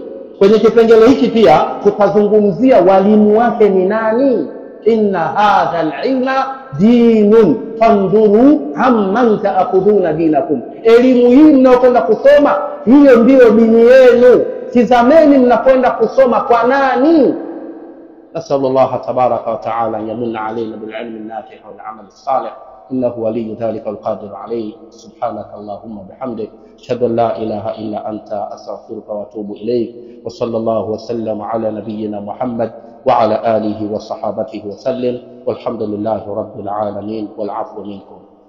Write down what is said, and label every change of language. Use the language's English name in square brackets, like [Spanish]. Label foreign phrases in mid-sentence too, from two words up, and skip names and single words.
[Swahili] Kwenye kipengele hiki pia tutazungumzia walimu wake ni nani. [Arabic] إن هذا العلم دين فانظروا عمن تأخذون دينكم. [Swahili] Elimu hii mnayokwenda kusoma, hiyo ndio dini yenu. Tizameni mnakwenda kusoma kwa nani. [Arabic] نسأل الله تبارك وتعالى أن يمن علينا بالعلم النافع والعمل الصالح، إنه ولي ذلك القادر عليه. سبحانك اللهم وبحمدك، أشهد أن لا إله إلا أنت، أستغفرك وأتوب إليك. وصلى الله وسلم على نبينا محمد وعلى آله وصحابته وسلم، والحمد لله رب العالمين، والعفو منكم.